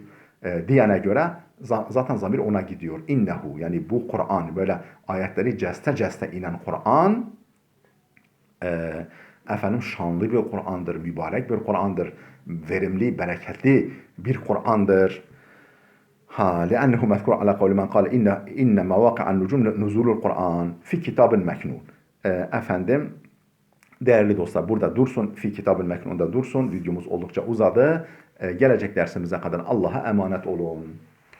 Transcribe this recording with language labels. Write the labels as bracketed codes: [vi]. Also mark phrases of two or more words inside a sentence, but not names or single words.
[tr] Diyene göre zaten zamir ona gidiyor. İnnehu yani bu Kur'an böyle ayetleri ceste inen Kur'an efendim şanlı bir Kur'an'dır, mübarek bir Kur'an'dır, verimli, bereketli bir Kur'an'dır. [ar] لأنه مذكور على قول من قال إن مواقع النجوم نزول القرآن في كتاب مكنون. [tr] Efendim değerli dostlar burada dursun. Fi kitab-ı meknun'da dursun. Videomuz oldukça uzadı. Gelecek dersimize kadar Allah'a emanet olun.